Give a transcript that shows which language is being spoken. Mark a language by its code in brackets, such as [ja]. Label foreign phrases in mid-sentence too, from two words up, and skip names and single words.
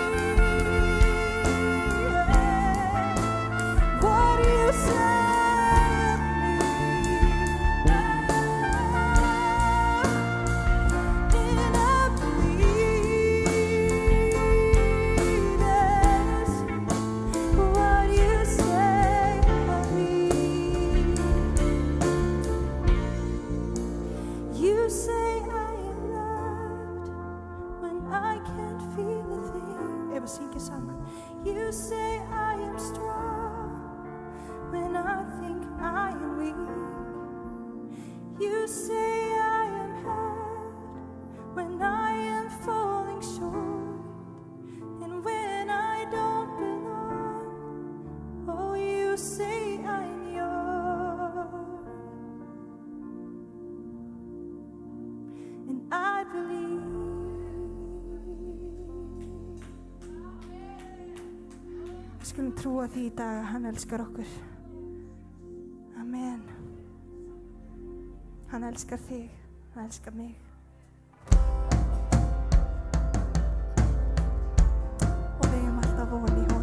[en] what you say of me, and I believe that's what you say of me. You say I am loved when I can't feel a thing. [is] Ef við syngja saman. [en] You say I am strong when I think I am weak. You say I am held when I am falling short, and when I don't belong, oh, you say I'm yours, and I believe. [is] Við skulum trúa því í dag að hann elskar okkur. Amen. Hann elskar þig, hann elskar mig. Og við eigum alltaf von í honum.